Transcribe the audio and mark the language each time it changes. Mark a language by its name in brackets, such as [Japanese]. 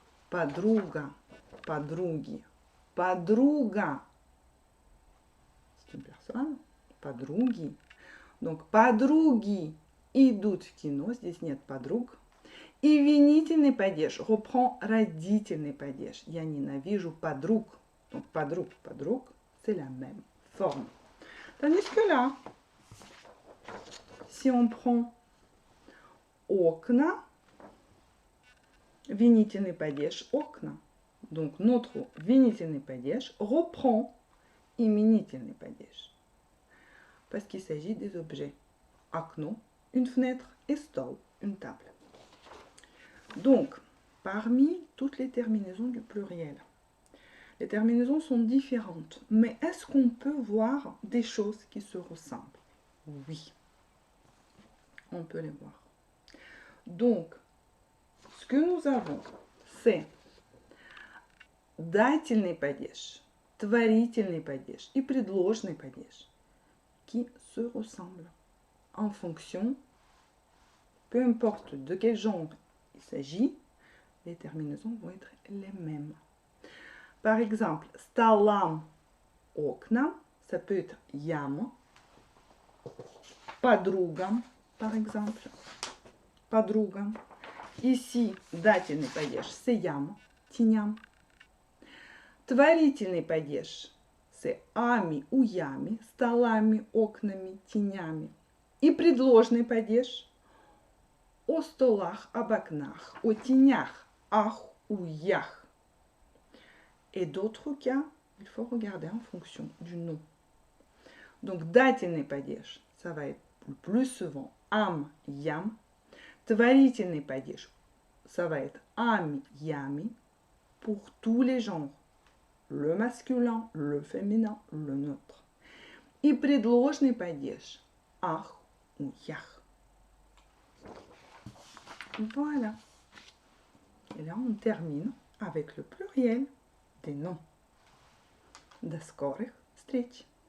[Russian] подруга, подруги, подруга. [French] C'est une personne, подруги. [Russian] Donc, подруги идут в кино, здесь нет подруг. И винительный падеж reprend родительный падеж. Я ненавижу подруг. [French] Donc, подруг, подруг, c'est la même forme. Tandis que là, si on prend окна, винительный падеж окна. Donc, notre винительный падеж reprend именительный падеж. Parce qu'il s'agit des objets. Окно, une fenêtre, et stol, une table. Donc, parmi toutes les terminaisons du pluriel, les terminaisons sont différentes, mais est-ce qu'on peut voir des choses qui se ressemblent? Oui, on peut les voir. Donc, ce que nous avons, c'est [Russian] дательный падеж, творительный падеж и предложный падеж [French] qui se ressemblent en fonction, peu importe de quel genre il s'agit, les terminaisons vont être les mêmes. Par exemple, столам, окна, ça peut être ям, подругам, par exemple, подругам. Ici, дательный падеж, c'est ям, теням. [Russian] Творительный падеж, c'est ами, уями, столами, окнами, тенями. И предложный падеж, о столах, об окнах, о тенях, ах, уях. [French] Et d'autres cas, il faut regarder en fonction du nom. Donc, дательный падеж, ça va être le plus souvent ам, ям. Творительный падеж, ça va être ами, ями, pour tous les genres. Le masculin, le féminin, le neutre. [Russian] И предложный падеж, ах, уях. [French] Voilà. Et là, on termine avec le pluriel des noms. [Russian] До скорых встреч!